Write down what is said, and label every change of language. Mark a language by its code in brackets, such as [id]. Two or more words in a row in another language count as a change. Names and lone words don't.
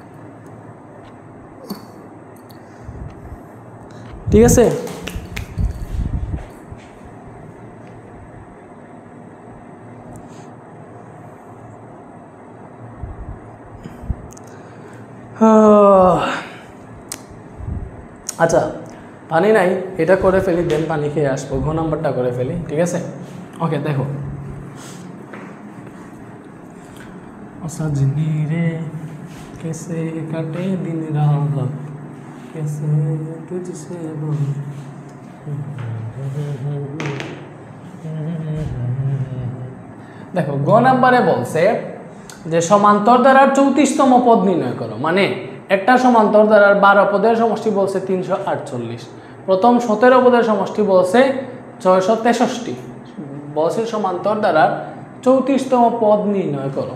[bn] ঠিক আছে, আচ্ছা পানি নাই, এটা করে ফেলি, দেন পানি খেয়ে আসবো, ঘ নাম্বারটা করে ফেলি। ঠিক আছে, ওকে, দেখো [hi] সজনী রে कैसे कटे दिन रात कैसे तुझसे [bn] দেখো গ নাম্বারে বলছে যে সমান্তর দ্বারার 34তম পদ নির্ণয় করো, মানে একটা সমান্তর দ্বারার 12 পদের সমষ্টি বলছে 348, প্রথম 17 পদের সমষ্টি বলছে 663, বলছে সমান্তর দ্বারার 34তম পদ নির্ণয় করো।